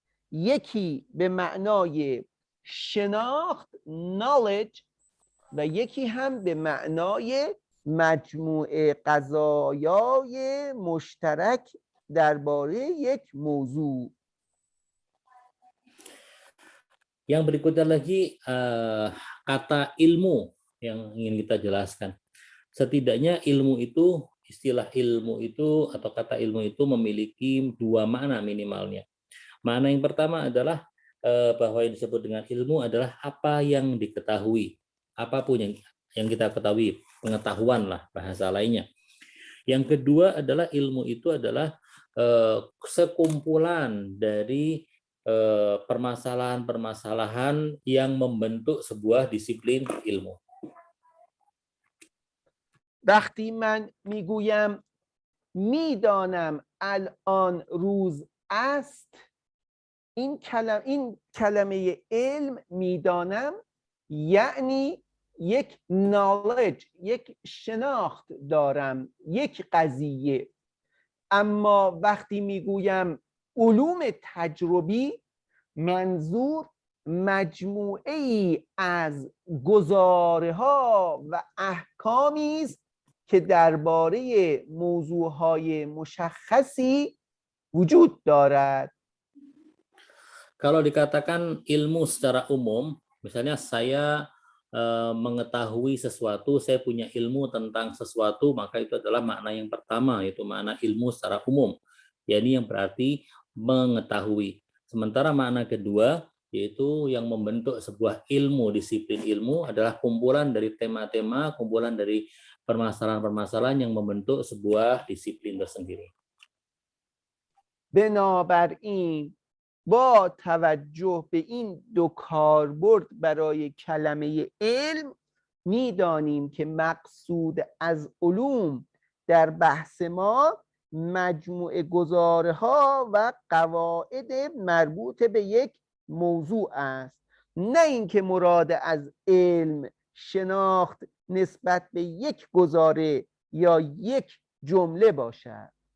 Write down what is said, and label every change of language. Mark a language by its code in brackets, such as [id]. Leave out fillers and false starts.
[fa] یکی به معنای شناخت knowledge و یکی هم به معنای مجموعه قضایای مشترک درباره یک موضوع. [id] Yang berikutnya lagi kata ilmu yang ingin kita jelaskan. Setidaknya ilmu itu, istilah ilmu itu atau kata ilmu itu memiliki dua makna minimalnya. Makna yang pertama adalah bahwa yang disebut dengan ilmu adalah apa yang diketahui, apapun yang kita ketahui, pengetahuan lah bahasa lainnya. Yang kedua adalah ilmu itu adalah sekumpulan dari permasalahan-permasalahan yang membentuk sebuah disiplin ilmu. [fa] وقتی من میگویم میدانم الان روز است، این کلمه علم میدانم یعنی یک knowledge، یک شناخت دارم یک قضیه. اما وقتی میگویم علوم تجربی، منظور مجموعه ای از گزاره ها و احکامی است که درباره موضوعهای مشخصی وجود دارد. [id] Kalau dikatakan ilmu secara umum, misalnya saya mengetahui sesuatu, saya punya ilmu tentang sesuatu, maka itu adalah makna yang pertama, yaitu makna ilmu secara umum. Yani yang berarti mengetahui. Sementara makna kedua, yaitu yang membentuk sebuah ilmu, disiplin ilmu adalah kumpulan dari tema-tema, kumpulan dari permasalahan-permasalahan yang membentuk sebuah disiplin tersendiri. [fa] بنابراین با توجه به این دو کاربرد برای کلمه علم میدانیم که مقصود از علوم در بحث ما مجموعه گزاره ها و قواعد مربوط به یک موضوع است، نه اینکه مراد از علم شناخت نسبت به یک گزاره یا یک جمله باشد.